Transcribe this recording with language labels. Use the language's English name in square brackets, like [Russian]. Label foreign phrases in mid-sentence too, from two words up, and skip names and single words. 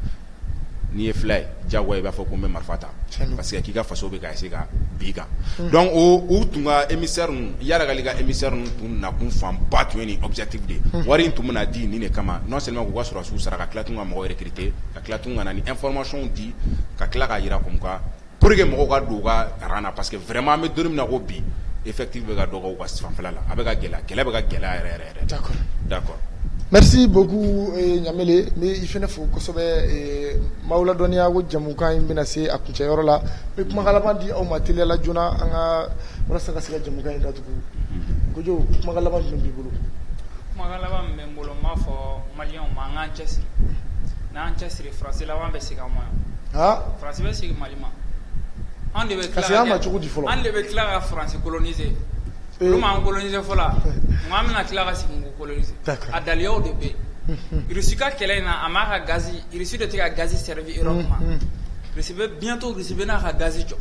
[Bambara] n'i ye fila ye diyagoya i b'a fɔ ko n bɛ marifa ta [French] parce que [Bambara] k'i ka faso bɛ ka essayer ka bin i kan donc o tun ka émissaire ninnu Yara ka émissaire ninnu tun nakun fanba tun ye nin objectif de ye wari in tun bɛna di nin de kama [French] non seulement [Bambara] k'u ka sɔrɔdasiw sara ka tila tun ka mɔgɔw recruter ka tila tun ka na ni information di ka tila k'a yira [French] comme quoi pour que [Bambara] mɔgɔw ka don u ka rang na [French] parce que vraiment [Bambara] an bɛ don min na ko bi effectif bɛ ka dɔgɔ u ka fanfɛla la a bɛ ka gɛlɛya kɛlɛ bɛ ka gɛlɛya yɛrɛ d'accord [French] merci beaucoup [Bambara] Ɲamele n bɛ i fana fo kosɛbɛ maaw la dɔnniya ko jamukan in bɛna se a kuncɛyɔrɔ la n bɛ kumakan laban di aw ma teliyala joona an ka walasa ka se ka jamukan in datugu Kojo kumakan laban jumɛn b'i bolo kumakan laban min bɛ n bolo n b'a fɔ maliyɛnw ma an k'an cɛsiri n'an cɛsiri faransi laban bɛ segin an ma yan faransi bɛ segin Mali ma an de bɛ tila ka faransi coloniser olu m'an coloniser fɔlɔ an bɛna tila ka segin k'u coloniser a daliyaw de bɛ yen Russie ka kɛlɛ in na a m'a ka gazi Russie de tɛ ka gazi servi Europe ma Russie bɛ bientôt Russie bɛ n'a ka gazi jɔ